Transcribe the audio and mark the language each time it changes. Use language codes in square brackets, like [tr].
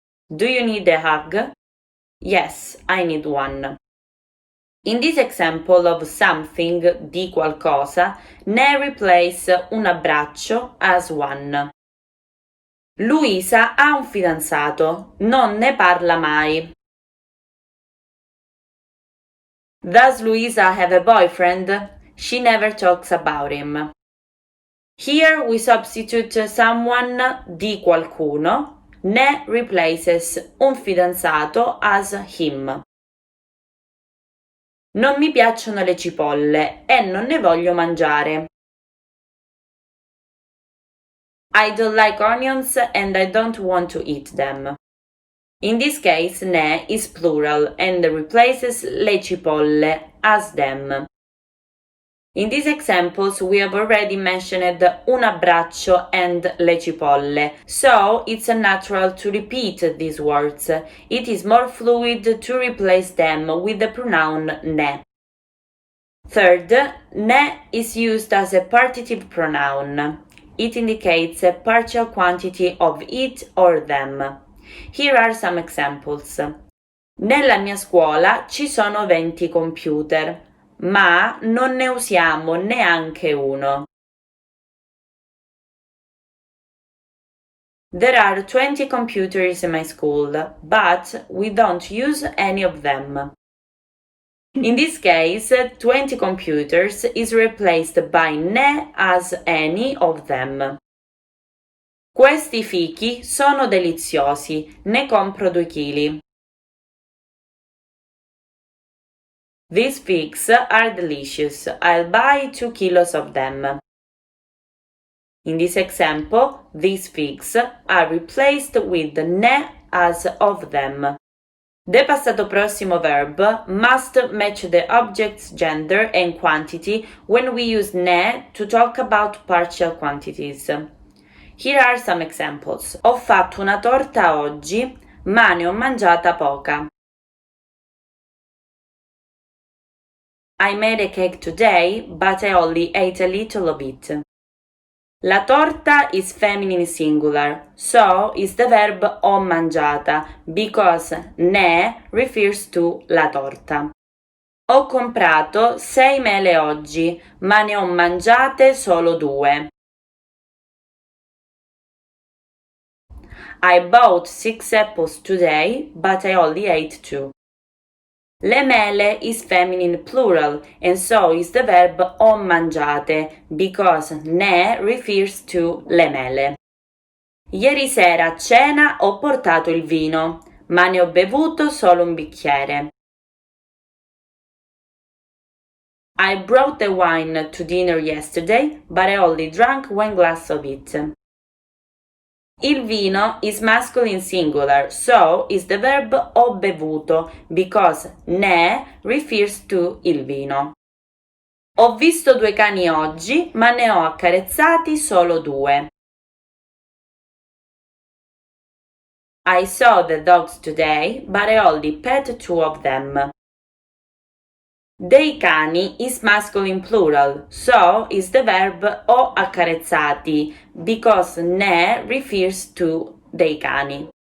[en] Do you need a hug? Yes, I need one. In this example of something, [it] di qualcosa, [en] ne replace [it] un abbraccio [en] as one. [it] Luisa ha un fidanzato, non ne parla mai. [en] Does Luisa have a boyfriend? She never talks about him. Here we substitute someone [it] di qualcuno. [en] Ne replaces [it] un fidanzato [en] as him. [it] Non mi piacciono le cipolle e non ne voglio mangiare. [en] I don't like onions and I don't want to eat them. In this case, ne is plural and replaces [it] le cipolle [en] as them. In these examples, we have already mentioned [it] un abbraccio [en] and [it] le cipolle, [en] so it's natural to repeat these words. It is more fluid to replace them with the pronoun ne. Third, ne is used as a partitive pronoun. It indicates a partial quantity of it or them. Here are some examples. [it] Nella mia scuola ci sono 20 computer, ma non ne usiamo neanche uno. [en] There are 20 computers in my school, but we don't use any of them. In this case, 20 computers is replaced by ne as any of them. [it] Questi fichi sono deliziosi, ne compro 2 chili. [en] These figs are delicious, I'll buy 2 kilos of them. In this example, these figs are replaced with ne as of them. The [it] passato prossimo [en] verb must match the object's gender and quantity when we use ne to talk about partial quantities. Here are some examples. [it] Ho fatto una torta oggi, ma ne ho mangiata poca. [en] I made a cake today, but I only ate a little of it. [it] La torta [en] is feminine singular, so is the verb [it] ho mangiata, [en] because ne refers to la torta. [it] Ho comprato 6 mele oggi, ma ne ho mangiate solo 2. [en] I bought 6 apples today, but I only ate 2. [it] Le mele [en] is feminine plural, and so is the verb [it] ho mangiate, [en] because ne refers to le mele. [it] Ieri sera a cena ho portato il vino, ma ne ho bevuto solo un bicchiere. [en] I brought the wine to dinner yesterday, but I only drank 1 glass of it. [it] Il vino [en] is masculine singular, so is the verb [it] ho bevuto, [en] because ne refers to il vino. [it] Ho visto 2 cani oggi, ma ne ho accarezzati solo 2. [en] I saw the dogs today, but I only pet 2 of them. [it] Dei cani [en] is masculine plural, so is the verb [it] ho accarezzati, [en] because ne refers to dei cani.